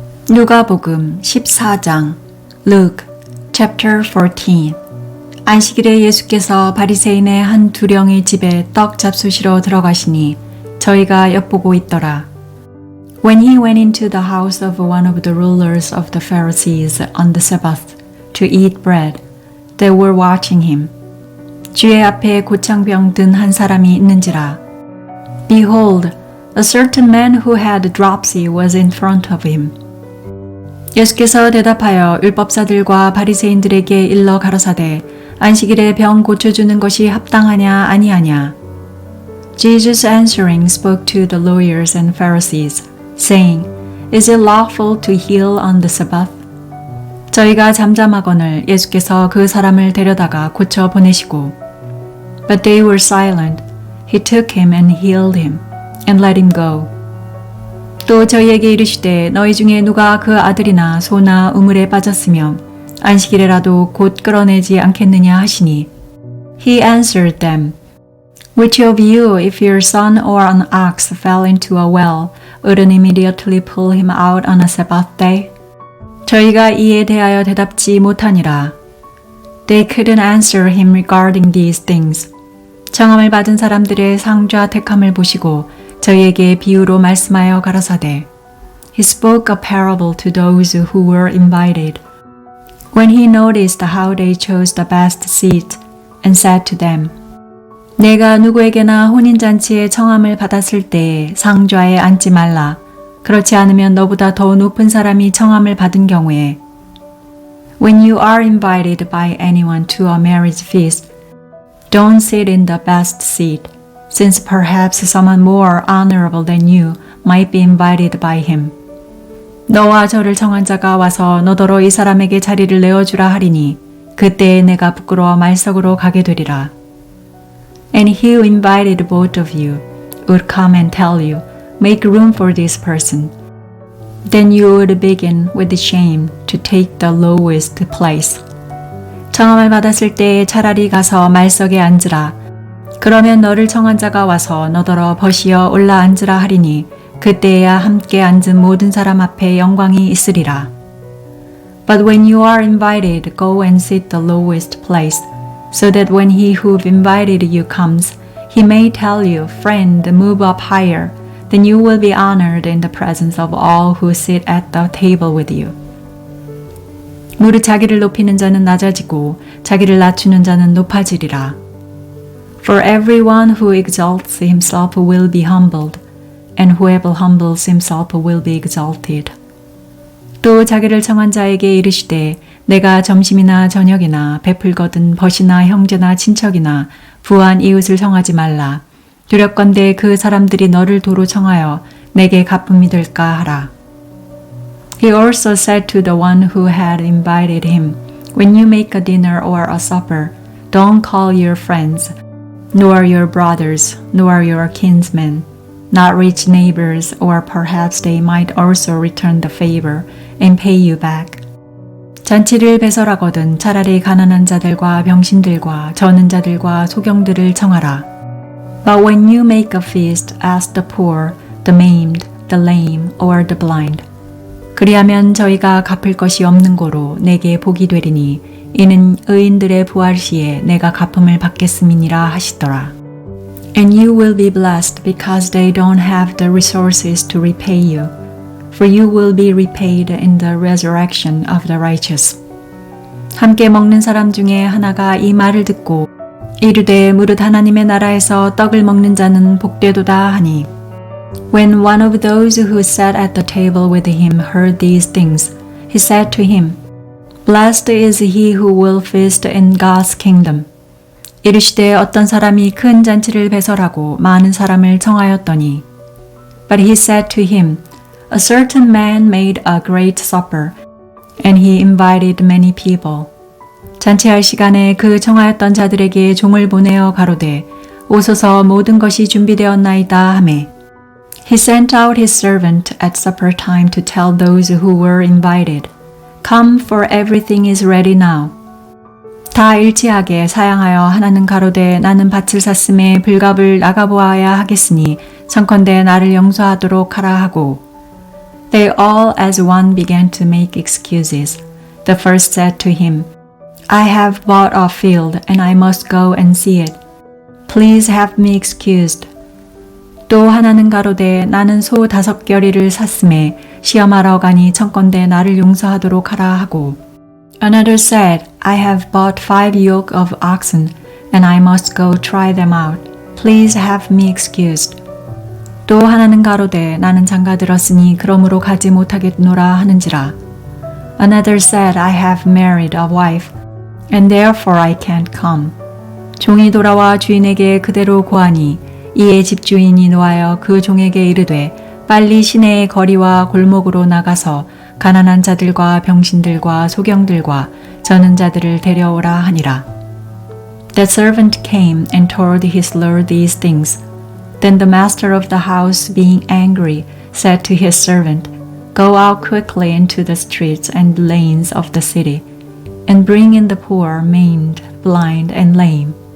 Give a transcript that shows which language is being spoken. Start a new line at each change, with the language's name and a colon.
Korean: 누가복음 14장 Luke14 안식일에 예수께서 바리새인의 한 두령의 집에 떡 잡수시러 들어가시니 저희가 엿보고 있더라.
English: When he went into the house of one of the rulers of the Pharisees on the Sabbath to eat bread, they were watching him.
Korean: 주의 앞에 고창병 든 한 사람이 있는지라.
English: Behold, a certain man who had dropsy was in front of him.
Korean: 예수께서 대답하여 율법사들과 바리새인들에게 일러 가라사대 안식일에 병 고쳐주는 것이 합당하냐 아니하냐.
English: Jesus answering spoke to the lawyers and Pharisees, saying, Is it lawful to heal on the Sabbath?
Korean: 저희가 잠잠하거늘 예수께서 그 사람을 데려다가 고쳐 보내시고
English: But they were silent. He took him and healed him, and let him go.
Korean: 또 저희에게 이르시되 너희 중에 누가 그 아들이나 소나 우물에 빠졌으면 안식일에라도 곧 끌어내지 않겠느냐 하시니
English: He answered them, Which of you, if your son or an ox fell into a well, wouldn't immediately pull him out on a Sabbath day?
Korean: 저희가 이에 대하여 대답지 못하니라.
English: They couldn't answer him regarding these things.
Korean: 청함을 받은 사람들의 상좌 택함을 보시고 저희에게 비유로 말씀하여 가라사대
English: He spoke a parable to those who were invited. When he noticed how they chose the best seat and said to them,
Korean: 내가 누구에게나 혼인잔치에 청함을 받았을 때 상좌에 앉지 말라. 그렇지 않으면 너보다 더 높은 사람이 청함을 받은 경우에
English: When you are invited by anyone to a marriage feast, don't sit in the best seat. Since perhaps someone more honorable than you might be invited by him.
Korean: 너와 저를 청한 자가 와서 너더러 이 사람에게 자리를 내어주라 하리니 그때에 내가 부끄러워 말석으로 가게 되리라.
English: And he who invited both of you would come and tell you, make room for this person. Then you would begin with shame to take the lowest place.
Korean: 청함을 받았을 때에 차라리 가서 말석에 앉으라. 그러면 너를 청한 자가 와서 너더러 벗이어 올라 앉으라 하리니 그때야 함께 앉은 모든 사람 앞에 영광이 있으리라.
English: But when you are invited, go and sit the lowest place, so that when he who invited you comes, he may tell you, Friend, move up higher. Then you will be honored in the presence of all who sit at the table with you.
Korean: 무릇 자기를 높이는 자는 낮아지고 자기를 낮추는 자는 높아지리라.
English: For everyone who exalts himself will be humbled, and whoever humbles himself will be exalted.
Korean: 또 자기를 청한 자에게 이르시되 내가 점심이나 저녁이나 베풀거든 벗이나 형제나 친척이나 부한 이웃을 청하지 말라. 두렵건대 그 사람들이 너를 도로 청하여 내게 갚음이 될까 하라.
English: He also said to the one who had invited him, When you make a dinner or a supper, don't call your friends, nor your brothers, nor your kinsmen, not rich neighbors, or perhaps they might also return the favor and pay you back.
Korean: 잔치를 배설하거든 차라리 가난한 자들과 병신들과 저는 자들과 소경들을 청하라.
English: But when you make a feast, ask the poor, the maimed, the lame, or the blind.
Korean: 그리하면 저희가 갚을 것이 없는 고로 내게 복이 되리니 이는 의인들의 부활 시에 내가 갚음을 받겠음이니라 하시더라.
English: And you will be blessed because they don't have the resources to repay you, for you will be repaid in the resurrection of the righteous.
Korean: 함께 먹는 사람 중에 하나가 이 말을 듣고 이르되 무릇 하나님의 나라에서 떡을 먹는 자는 복되도다 하니
English: When one of those who sat at the table with him heard these things, he said to him, Blessed is he who will feast in God's kingdom.
Korean: 이르시되 어떤 사람이 큰 잔치를 배설하고 많은 사람을 청하였더니
English: But he said to him, A certain man made a great supper, and he invited many people.
Korean: 잔치할 시간에 그 청하였던 자들에게 종을 보내어 가로되 오소서 모든 것이 준비되었나이다 하매
English: He sent out his servant at supper time to tell those who were invited, Come, for everything is ready now.
Korean: 다 일치하게 사양하여 하나는 가로되 나는 밭을 샀음에 불갑을 나가보아야 하겠으니 청컨대 나를 용서하도록 하라 하고
English: They all as one began to make excuses. The first said to him, I have bought a field and I must go and see it. Please have me excused.
Korean: 또 하나는 가로되 나는 소 5겨리를 샀음에 시험하러 가니 청컨대 나를 용서하도록 하라 하고.
English: Another said, I have bought 5 yoke of oxen and I must go try them out. Please have me excused.
Korean: 또 하나는 가로되 나는 장가들었으니 그러므로 가지 못하겠노라 하는지라.
English: Another said, I have married a wife, and therefore I can't come.
Korean: 종이 돌아와 주인에게 그대로 고하니 이에 집주인이 노하여 그 종에게 이르되 빨리 시내의 거리와 골목으로 나가서 가난한 자들과 병신들과 소경들과 저는 자들을 데려오라 하니라.
English: The servant came and told his lord these things. Then the master of the house, being angry, said to his servant, Go out quickly into the streets and lanes of the city, and bring in the poor, maimed, blind, and lame.